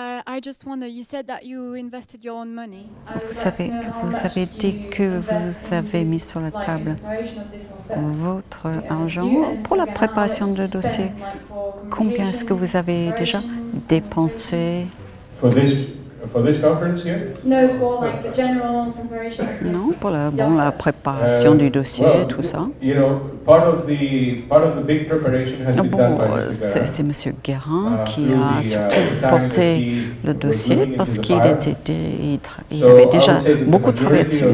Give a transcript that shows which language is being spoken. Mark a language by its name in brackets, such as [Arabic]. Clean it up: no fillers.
[English] I just wonder, you said that you invested your own money. [French] Vous avez dit que vous avez mis sur la table votre argent pour la préparation de dossier. Combien est-ce que vous avez déjà dépensé? [English] For this conference here? No, for like the general preparation. [French] Non, pour la préparation du dossier, tout ça. [English] You know, part of the big preparation has been done by Mr. Garin. [French] C'est Monsieur Guérin qui a surtout porté le dossier parce qu'il avait déjà beaucoup travaillé dessus.